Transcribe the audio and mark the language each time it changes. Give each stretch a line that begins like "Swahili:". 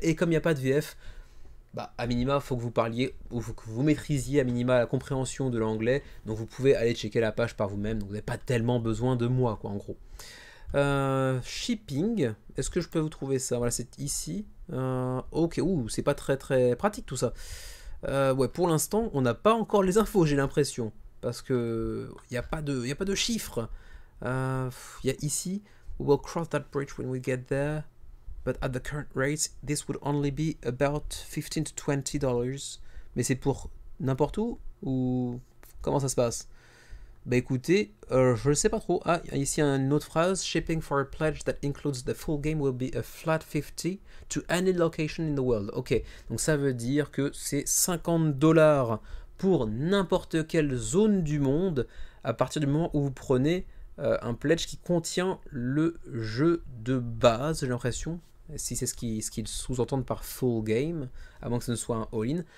French: Et comme il n'y a pas de VF, bah, à minima, il faut que vous parliez, ou faut que vous maîtrisiez à minima la compréhension de l'anglais, donc vous pouvez aller checker la page par vous-même, donc vous n'avez pas tellement besoin de moi, quoi, en gros. Shipping, est-ce que je peux vous trouver ça? Voilà, c'est ici. Ok, c'est pas très pratique tout ça. Ouais, pour l'instant, on n'a pas encore les infos, j'ai l'impression, parce que il n'y a pas de chiffres. Il y a ici,
English: we will cross that bridge when we get there, but at the current rates, this would only be about $15 to $20.
French: Mais c'est pour n'importe où ou comment ça se passe? Bah écoutez, je ne sais pas trop. Ah, ici une autre phrase.
English: Shipping for a pledge that includes the full game will be a flat 50 to any location in the world.
French: Ok, donc ça veut dire que c'est 50 $ pour n'importe quelle zone du monde à partir du moment où vous prenez un pledge qui contient le jeu de base, j'ai l'impression. Si c'est ce qu'ils sous-entendent par full game, à moins que ce ne soit un all-in.